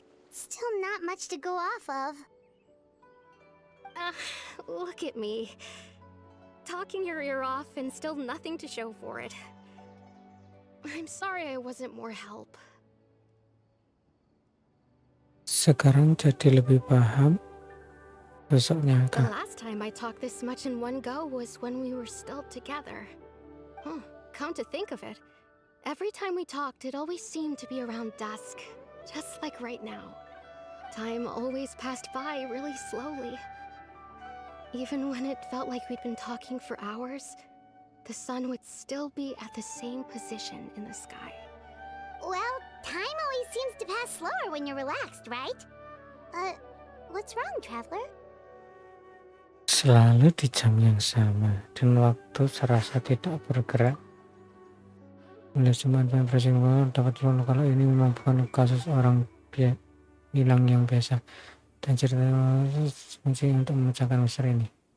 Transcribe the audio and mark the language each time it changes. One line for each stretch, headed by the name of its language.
English: Still not much to go off of. Look at me. Talking your ear off and still nothing to show for it. I'm sorry I wasn't more help.
Indonesian: Sekarang jadi lebih paham sosoknya
English: The
Indonesian: Kak.
English: last time I talked this much in one go was when we were still together. Come to think of it, every time we talked, it always seemed to be around dusk, just like right now. Time always passed by really slowly. Even when it felt like we'd been talking for hours, the sun would still be at the same position in the sky. Well, time always seems to pass slower when you're relaxed, right? What's wrong, Traveler?
Indonesian: Selalu di jam yang sama dan waktu serasa tidak bergerak. Melihat semua impresi dapat selalu kalau ini memang bukan kasus orang hilang yang biasa dan cerita kunci untuk memecahkan misteri ini.